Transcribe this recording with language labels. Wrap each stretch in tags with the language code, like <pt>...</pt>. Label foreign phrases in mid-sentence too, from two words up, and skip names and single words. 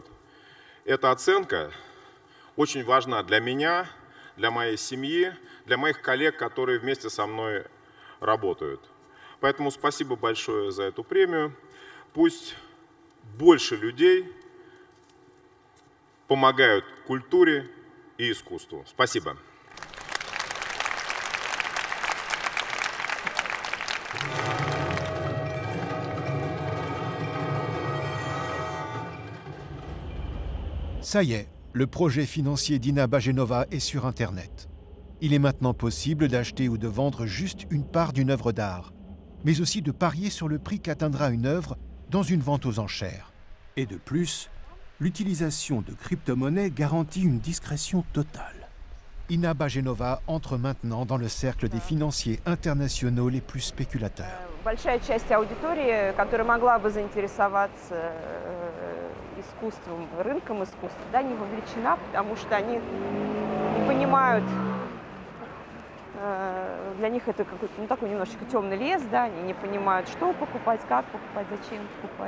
<ru>Эта оценка очень важна для меня, для моей семьи, для моих коллег, которые вместе со мной работают. Поэтому спасибо большое за эту премию. Пусть больше людей помогают культуре и искусству. Спасибо.</ru> <fr>Ça y est, le projet financier d'Inna Bajenova est sur Internet. Il est maintenant possible d'acheter ou de vendre juste une part d'une œuvre d'art, mais aussi de parier sur le prix qu'atteindra une œuvre dans une vente aux enchères. Et de plus, l'utilisation de crypto-monnaies garantit une discrétion totale. Inna Bajenova entre maintenant dans le cercle des financiers internationaux les plus spéculateurs.</fr> <ru>Большая часть аудитории, которая могла бы заинтересоваться искусством, рынком искусства, да, не вовлечена, потому что они не понимают, для них это какой-то, такой немножечко темный лес, да, они не понимают, что покупать, как покупать, зачем покупать.</ru>